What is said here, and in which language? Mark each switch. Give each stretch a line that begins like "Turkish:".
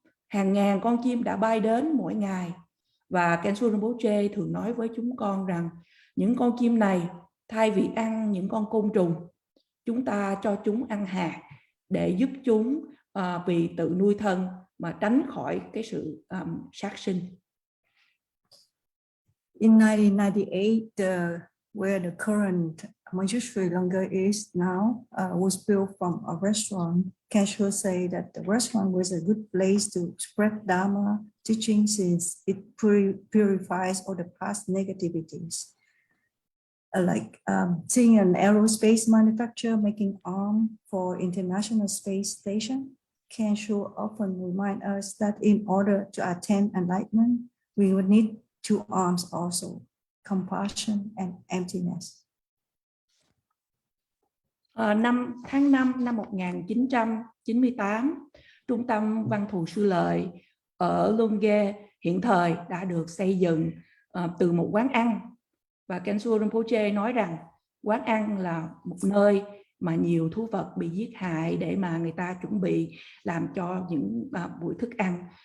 Vietnamese: Hàng ngàn con chim đã bay đến mỗi ngày, và Kensho Rinpoche thường nói với chúng con rằng những con chim này thay vì ăn những con côn trùng, chúng ta cho chúng ăn hạt để giúp chúng vì tự nuôi thân mà tránh khỏi cái sự sát sinh.
English: In 1998, where the current Manjushri Longai is now, was built from a restaurant. Kensho said that the restaurant was a good place to spread Dharma teaching, since it purifies all the past negativities. seeing an aerospace manufacturer making arm for International Space Station, Kensho often remind us that in order to attain enlightenment, we would need two arms also, compassion and emptiness.
Vietnamese: Tháng 5 năm 1998, Trung tâm Văn thù Sư Lợi ở Lungge hiện thời đã được xây dựng từ một quán ăn. Và Kensho Rinpoche nói rằng quán ăn là một nơi mà nhiều thú vật bị giết hại để mà người ta chuẩn bị làm cho những buổi thức ăn.